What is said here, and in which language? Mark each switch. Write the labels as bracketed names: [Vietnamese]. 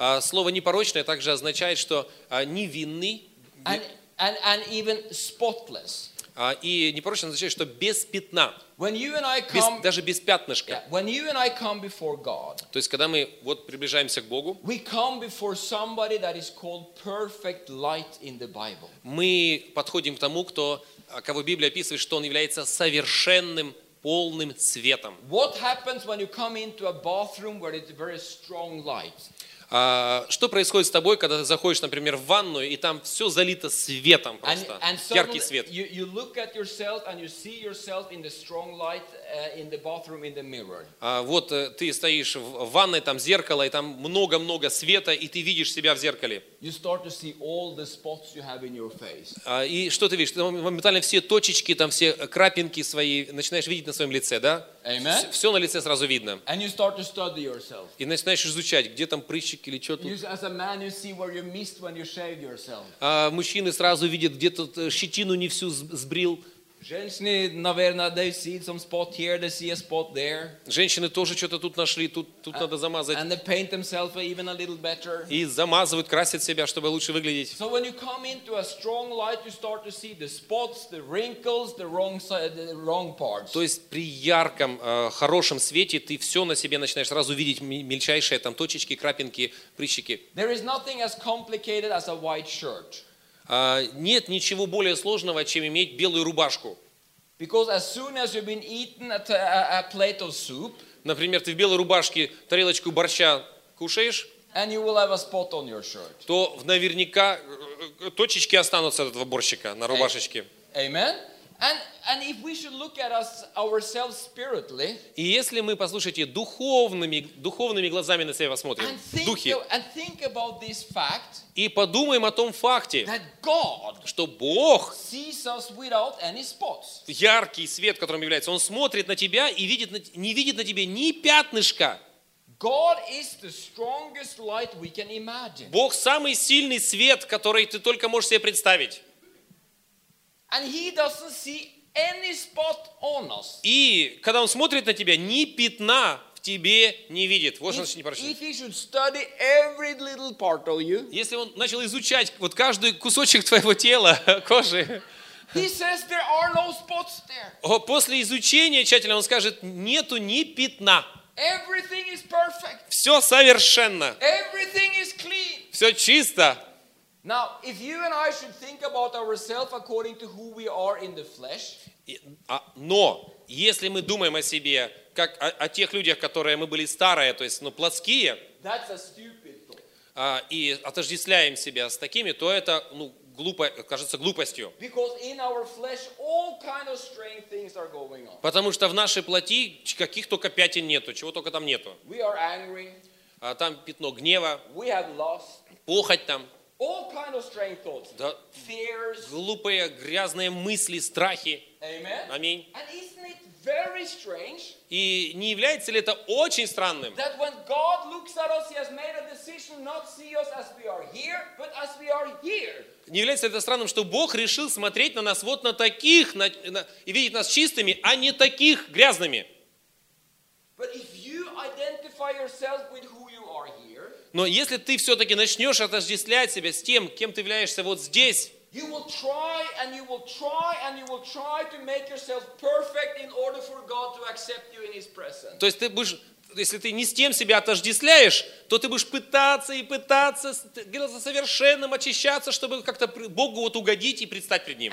[Russian] Слово непорочное также означает, что невинный. [English] And even spotless. [Russian] И непорочно означает, что без пятна. [English] When you and I come, [Russian] даже без пятнышка. [English] Yeah, when you and I come before God, [Russian] то есть, когда мы вот приближаемся к Богу, [English] we come before somebody that is called perfect light in the Bible. [Russian] Мы подходим к тому, кого Библия описывает, что он является совершенным, полным светом. [English] What happens when you come into a bathroom where it's very strong light? [Russian] Что происходит с тобой, когда ты заходишь, например, в ванную, и там все залито светом просто, яркий свет? [English] You look at yourself and you see yourself in the strong light in the bathroom in the mirror. [Russian] Вот ты стоишь в ванной, там зеркало, и там много-много света, и ты видишь себя в зеркале. [English] You start to see all the spots you have in your face. [Russian] И что ты видишь? Ты моментально все точечки, там все крапинки свои начинаешь видеть на своем лице, да? [English] Amen. [Russian] Все на лице сразу видно. [English] And you start to study yourself. [Russian] И начинаешь изучать, где там прыщик или что тут. [English] You, as a man, you see where you missed when you shaved yourself. [Russian] Мужчины сразу видят, где тут щетину не всю сбрил. Женщины, наверное, [English] they see some spot here, they see a spot there. [Russian] Женщины тоже что-то тут нашли, тут надо замазать. [English] And they paint themselves even a little better. [Russian] И замазывают, красят себя, чтобы лучше выглядеть. [English] So when you come into a strong light, you start to see the spots, the wrinkles, the wrong side, the wrong parts. [Russian] То есть при ярком, хорошем свете ты все на себе начинаешь сразу видеть мельчайшие там точечки, крапинки, прыщики. [English] There is nothing as complicated as a white shirt. [Russian] Нет ничего более сложного, чем иметь белую рубашку. [English] Because as soon as you've been eaten a plate of soup, [Russian] например, ты в белой рубашке тарелочку борща кушаешь, [English] And you will have a spot on your shirt. [Russian] То наверняка точечки останутся от уборщика на рубашечке. [English] Amen. And if we should look at us ourselves spiritually. [Russian] И если мы, послушайте, духовными глазами на себя посмотрим, духе. [English] And think about this fact. [Russian] И подумаем о том факте, [English] that God, [Russian] что Бог [English] sees us without any spots. [Russian] Яркий свет, которым является, он смотрит на тебя и видит, не видит на тебе ни пятнышка. [English] God is the strongest light we can imagine. [Russian] Бог самый сильный свет, который ты только можешь себе представить. [English] And he doesn't see any spot on us. [Russian] И когда он смотрит на тебя, ни пятна в тебе не видит. Вот он не прощает. [English] If he should study every little part of you. [Russian] Если он начал изучать вот каждый кусочек твоего тела, кожи. [English] He says there are no spots there. [Russian] После изучения тщательно он скажет: нету ни пятна. [English] Everything is perfect. [Russian] Все совершенно. [English] Everything is clean. [Russian] Все чисто. [English] Now, if you and I should think about ourselves according to who we are in the flesh. [Russian] Но если мы думаем о себе как о тех людях, которые мы были старые, то есть, ну, плотские. [English] That's a stupid thought. [Russian] И отождествляем себя с такими, то это, ну, глупо, кажется глупостью. [English] Because in our flesh all kind of strange things are going on. [Russian] Потому что в нашей плоти каких только пятен нету, чего только там нету. [English] We are angry. [Russian] Там пятно гнева. [English] We have lust. [Russian] Похоть там. [English] All kind of strange thoughts. [Russian] Да. [English] Fears. [Russian] Глупые, грязные мысли, страхи. [English] Amen. [Russian] Аминь. [English] And isn't it very strange? [Russian] И не является ли это очень странным? [English] That when God looks at us, He has made a decision not see us as we are here, but as we are here. [Russian] Не является ли это странным, что Бог решил смотреть на нас вот на таких, и видеть нас чистыми, а не таких грязными? [English] But if you identify yourself with who you are here. [Russian] Но если ты все-таки начнешь отождествлять себя с тем, кем ты являешься вот здесь, то есть ты будешь, если ты не с тем себя отождествляешь, то ты будешь пытаться и пытаться делаться совершенным, очищаться, чтобы как-то Богу вот угодить и предстать пред Ним.